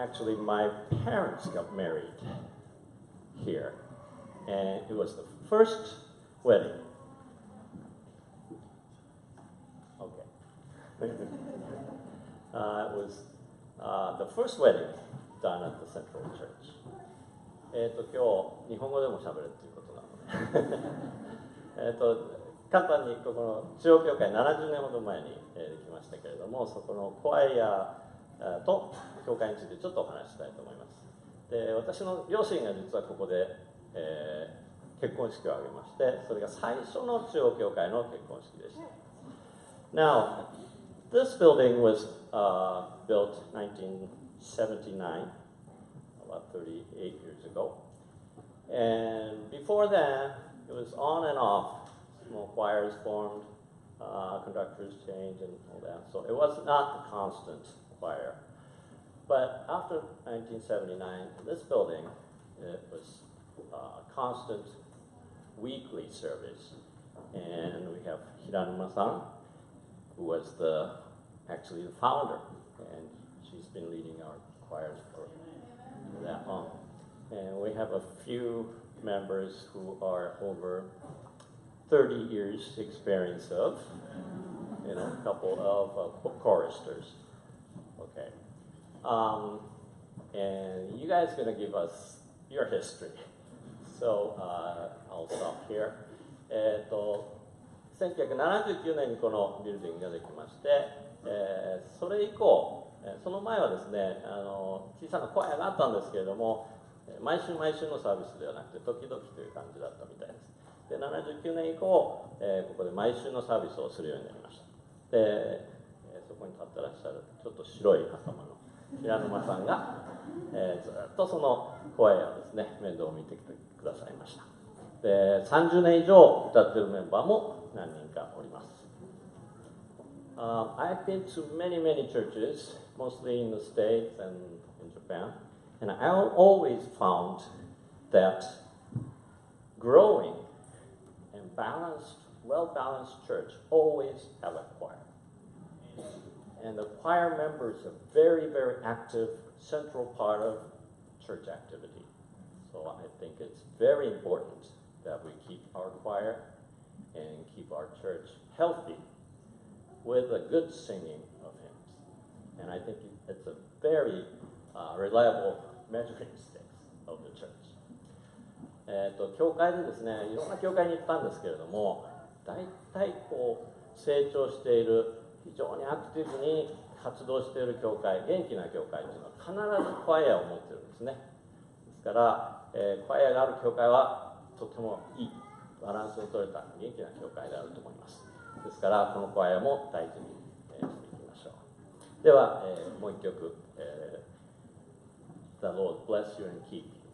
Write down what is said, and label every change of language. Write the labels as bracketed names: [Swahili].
[English] Actually, my parents got married here, and it was the first wedding. Okay. It was the first wedding done at the Central Church. [Japanese] 今日日本語でも喋るっていうことなので簡単にここの中央教会70年ほど前にできましたけれども、そこのコアイアと教会についてちょっとお話ししたいと思います。で、私の両親が実はここで、結婚式を挙げまして、それが最初の中央教会の結婚式でした。 [English] Now, this building was built 1979, about 38 years ago. And before that, it was on and off. Small choirs formed, conductors changed, and all that. So it was not a constant choir. But after 1979, in this building, it was constant weekly service. And we have Hiranuma-san, who was actually the founder, and she's been leading our choirs for that long. And we have a few members who are over 30 years experience of, a couple of choristers. Okay. And you guys are going to give us your history. So I'll stop here. [Japanese] 1979年にこのビルディングができまして、それ以降、その前はですね、小さなコアがあったんですけれども、毎週毎週のサービスではなくて時々という感じだったみたいです。で、79年以降、ここで毎週のサービスをするようになりました。で、そこに立ってらっしゃるちょっと白い頭の平沼さんが、ずっとそのコアをですね、面倒を見てきてくださいました。で、30年以上歌ってるメンバーも何人かおります。 [English] I've been to many, many churches, mostly in the States and in Japan, and I always found that growing and balanced, well-balanced church always have a choir. And the choir members are very, very active, central part of church activity. So I think it's very important that we keep our choir and keep our church healthy with a good singing of hymns. And I think it's a very reliable measuring stick of the church. [Japanese] 教会でですね、いろんな教会に行ったんですけれども、大体こう成長している、非常にアクティブに活動している教会、元気な教会というのは必ずコアを持っているんですね。ですから、コアがある教会はとてもいい、バランスの取れた元気な教会であると思います。ですから、このコアも大事にしていきましょう。では、もう一曲、The Lord bless you and keep you.